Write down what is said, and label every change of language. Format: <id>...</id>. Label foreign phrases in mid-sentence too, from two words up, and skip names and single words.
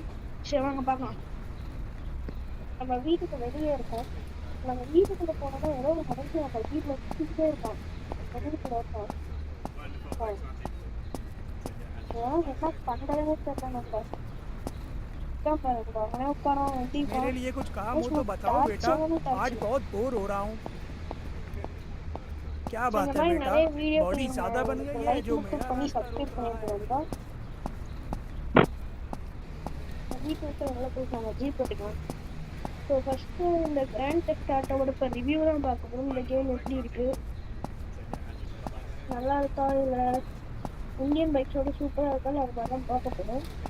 <ta>சரி வாங்க பார்க்கலாம். நம்ம வீட்டுக்கு வெளியே இருக்கோம். நம்ம வீட்டுக்குள்ள போனோம்னா ஏதோ ஒரு மனுஷன் நம்ம வீட்டுல சுத்திட்டே இருப்பான். வீட்டுக்குள்ள இருப்பான். என்ன பண்றதுன்னு தெரியல. நம்ம பாருங்க உட்காரோம்</ta> <hi>मेरे</hi> <ta>எந்திப்பான்.</ta> <hi>लिए कुछ काम हो तो बताओ बेटा। आज बहुत बोर हो रहा हूँ। क्या</hi> <ta>இந்த</ta> <hi>बात है</hi> <ta>மாதிரி</ta> <hi>बेटा,</hi> <ta>நிறைய வீடியோக்கு</ta> <hi>बॉडी</hi> <ta>நீங்க</ta> <hi>ज्यादा बन गई है</hi> <ta>லைக்</ta> <hi>जो</hi> <ta>மட்டும்</ta> <hi>मेरा</hi> <ta>பண்ணி</ta> <hi>रास्ता रोक</hi> <ta>சப்ஸ்கிரைப்</ta> <hi>रहा है।</hi> <ta>பண்ணிட்டு வீட்டு விட்டு வெளில போய் நம்ம ஜீப் எடுக்கலாம். ஸோ ஃபர்ஸ்ட் இந்த கிராண்ட் தெஃப்ட் ஆட்டோவோட இப்போ ரிவ்யூ தான் பார்க்க போகிறோம். இந்த கேம் எப்படி இருக்கு, நல்லா இருக்கா, இல்லை</ta> <en>Indian bikesoda</en> <ta>சூப்பராக இருக்கான்னு அது மாதிரி தான் பார்க்க போகிறோம்.</ta>